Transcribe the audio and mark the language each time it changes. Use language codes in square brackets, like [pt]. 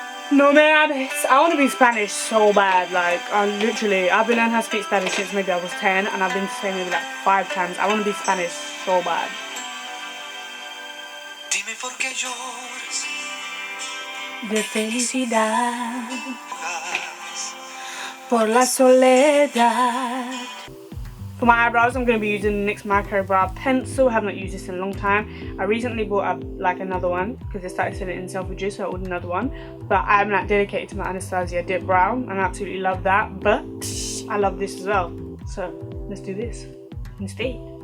[es] No me hables. [en] I want to be Spanish so bad. Like, I've been learning how to speak Spanish since maybe I was 10, and I've been saying maybe like 5 times. I want to be Spanish so bad. [es] Dime por qué lloras de felicidad por la soledad. [en] For my eyebrows, I'm going to be using the NYX Micro Brow Pencil. I have not used this in a long time. I recently bought another one because they started selling it in self-reduce, so I ordered another one. But I'm not dedicated to my Anastasia Dip Brow, and I absolutely love that. But I love this as well. So let's do this instead.